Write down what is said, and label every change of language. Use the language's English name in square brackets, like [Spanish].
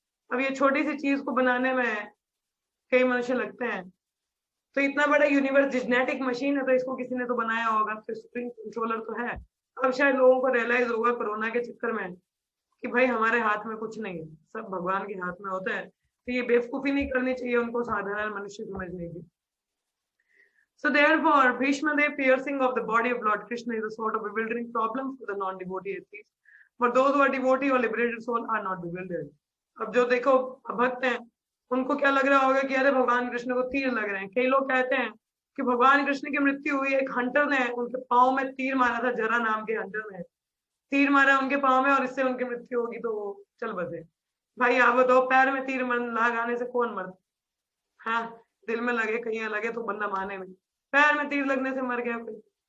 [Hindi] अब ये छोटी सी चीज को बनाने में कई मनुष्य लगते हैं, तो इतना बड़ा यूनिवर्स जेनेटिक मशीन है, तो इसको किसी ने तो बनाया होगा, तो सुप्रीम कंट्रोलर तो है। अब शायद लोगों को रियलाइज होगा कोरोना के चक्कर में कि भाई हमारे हाथ में कुछ नहीं है, सब भगवान के हाथ में होता है। तो ये बेवकूफी नहीं करनी चाहिए उनको साधारण मनुष्य समझने की। [English] So therefore, Bhishma Dev piercing of the body of Lord Krishna is a sort of bewildering problem for the non-devotee atheists. But those who are devotee or liberated soul are not bewildered. [Hindi] अब जो देखो भक्त हैं, उनको क्या लग रहा होगा कि अरे भगवान कृष्ण को तीर लग रहे हैं। कई लोग कहते हैं कि भगवान कृष्ण की मृत्यु हुई, एक हंटर ने उनके पाँव में तीर मारा था, जरा नाम के हंटर ने तीर मारा उनके पाँव में, और इससे उनकी मृत्यु होगी, तो वो चल बसे। भाई आप बताओ, पैर में तीर लगाने से कौन मरता? हाँ, दिल में लगे, कहीं लगे तो बंदा माने में, पैर में तीर लगने से मर गया कोई?